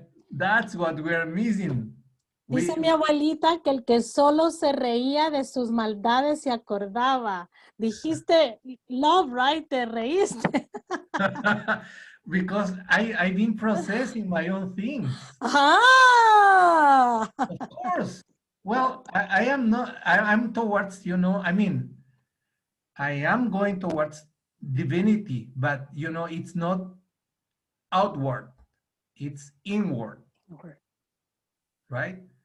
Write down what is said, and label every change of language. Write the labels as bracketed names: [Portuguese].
[English] That's what we're missing. [Spanish] Dice mi abuelita que el que solo se reía de sus maldades se acordaba. Dijiste love, right? Te reíste. [English] Because I've been processing my own things. Ah! Of course. Well, I'm towards, I am going towards divinity, but, it's not outward, it's inward, right?